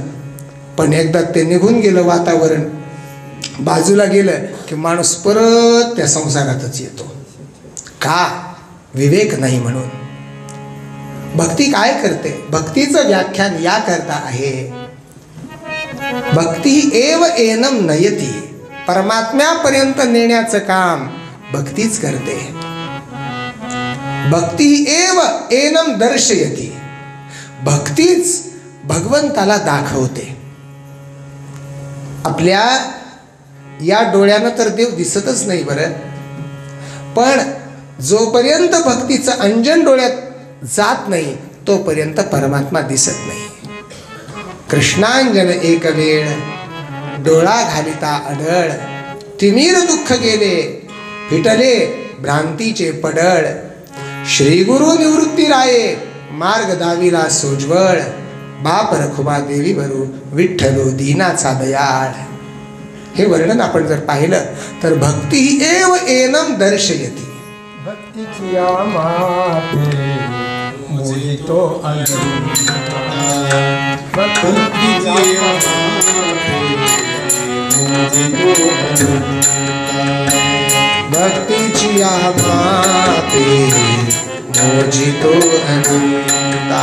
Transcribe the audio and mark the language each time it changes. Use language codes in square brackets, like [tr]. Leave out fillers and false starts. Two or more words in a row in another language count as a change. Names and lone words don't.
[mr] पण एकदा ते निघून गेलं, वातावरण बाजूला गेलं की माणूस परत त्या संसारातच येतो. का? विवेक नाही म्हणून. भक्ती काय करते? भक्तीचं व्याख्यान या करता आहे, [sa] भक्ती एव एनम नयती. [mr] परमात्म्यापर्यंत नेण्याचं काम भक्तीच करते. [sa] भक्ती एव एनम दर्शयती. [mr] भक्तीच भगवंताला दाखवते. आपल्या या डोळ्यानं तर देव दिसतच नाही बरं, पण जोपर्यंत भक्तीचं अंजन डोळ्यात जात नाही तोपर्यंत परमात्मा दिसत नाही. कृष्णांजन एक वेळ डोळा घालिता अडळ. तिमीर दुःख गेले फिटले भ्रांतीचे पडळ. श्री गुरु निवृत्ती राये मार्ग दाविला सोज्वळ. बाप रखुमा देवी भरू विठ्ठलो दीनाचा दयाळ. हे वर्णन आपण जर पाहिलं तर [sa] भक्ती एव एनम दर्शयती. [mr] भक्तीची आमापे मोहितो अनंता. भक्तीची भक्तीची आमापे मोजितो अनंता.